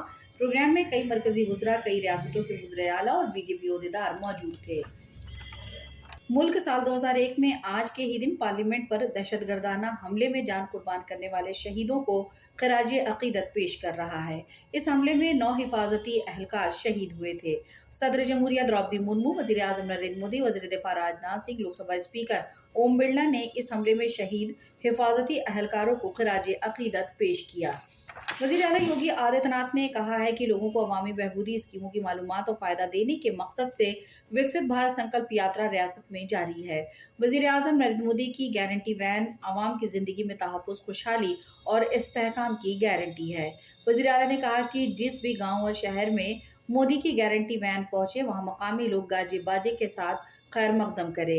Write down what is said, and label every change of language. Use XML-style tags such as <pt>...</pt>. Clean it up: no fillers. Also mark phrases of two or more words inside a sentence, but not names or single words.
<ur>پروگرام میں کئی مرکزی وزراء، کئی ریاستوں کے وزرائے اعلیٰ اور بی جے پی عہدیدار موجود تھے۔ ملک سال 2001 میں آج کے ہی دن پارلیمنٹ پر دہشت گردانہ حملے میں جان قربان کرنے والے شہیدوں کو خراج عقیدت پیش کر رہا ہے۔ اس حملے میں 9 حفاظتی اہلکار شہید ہوئے تھے۔ صدر جمہوریہ دروپدی مرمو، وزیر اعظم نریندر مودی، وزیر دفاع راجناتھ سنگھ، لوک سبھا اسپیکر اوم برلا نے اس حملے میں شہید حفاظتی اہلکاروں کو خراج عقیدت پیش کیا۔ وزیر اعلیٰ یوگی آدتیہ ناتھ نے کہا ہے کہ لوگوں کو عوامی بہبودی اسکیموں کی معلومات اور فائدہ دینے کے مقصد سے وکست بھارت سنکلپ یاترا ریاست میں جاری ہے۔ وزیر اعظم نریندر مودی کی</ur> <en>guarantee van</en> <ur>عوام کی زندگی میں تحفظ، خوشحالی اور استحکام کی گارنٹی ہے۔ وزیر اعلیٰ نے کہا کہ جس بھی گاؤں اور شہر میں مودی کی</ur> <en>guarantee van</en> <ur>پہنچے، وہاں مقامی لوگ گاجے باجے کے ساتھ خیر مقدم کرے۔</ur>